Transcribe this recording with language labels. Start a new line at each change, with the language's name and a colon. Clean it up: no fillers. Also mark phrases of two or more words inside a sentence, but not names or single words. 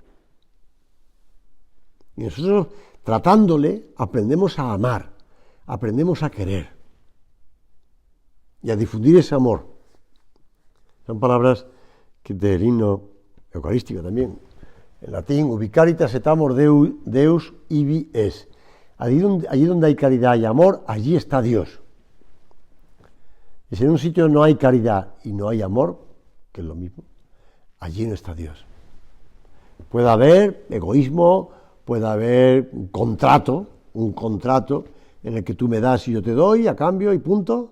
Spanish: Y nosotros, tratándole, aprendemos a amar, aprendemos a querer y a difundir ese amor. Son palabras del himno eucarístico también. En latín,
Latin: ubi caritas et amor Deus ibi es.
Spanish: Allí donde hay caridad y amor, allí está Dios. Y si en un sitio no hay caridad y no hay amor, que es lo mismo, allí no está Dios. Puede haber egoísmo, puede haber un contrato en el que tú me das y yo te doy a cambio y punto.